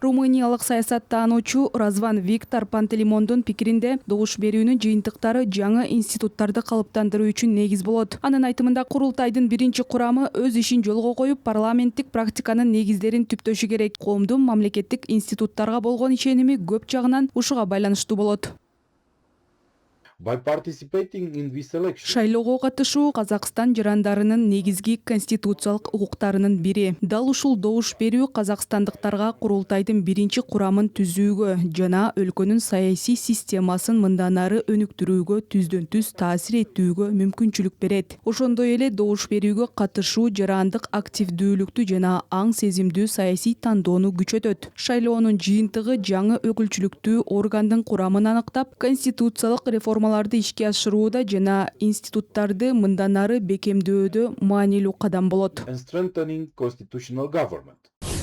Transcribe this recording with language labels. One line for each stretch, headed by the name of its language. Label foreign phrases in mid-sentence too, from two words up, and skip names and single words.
Kyrgyz: Румыниялык саясаттануучу Разван Виктор Пантелеймондун пикиринде добуш берүүнүн жыйынтыктары жаңы институттарды калыптандыруу үчүн негиз болот. Анын айтымында курултайдын биринчи курамы өз ишин жолго коюп, парламенттик практиканын негиздерин түптөшү керек. Коомдун мамлекеттик институттарга болгон ишеними көп жагынан ушуга байланыштуу болот.
English: By participating in this election,
Kyrgyz: Шайлоого катышуу Казакстан жарандарынын негизги конституциялык укуктарынын бири. Дал ушул добуш берүү казакстандыктарга курултайдын биринчи курамын түзүүгө жана өлкөнүн саясий системасын мындан ары өнүктүрүүгө түздөн түз таасир этүүгө мүмкүнчүлүк берет. Ошондой эле добуш берүүгө катышуу жарандык активдүүлүктү жана аң сезимдүү саясий тандоону күчөтөт. Шайлоонун жыйынтыгы жаңы өкүлчүлүктүү органдын курамын аныктап, конституциялык реформаларды ишке ашырууда жана институттарды мындан ары бекемдөөдө маанилүү кадам болот.
English: and strengthening constitutional government.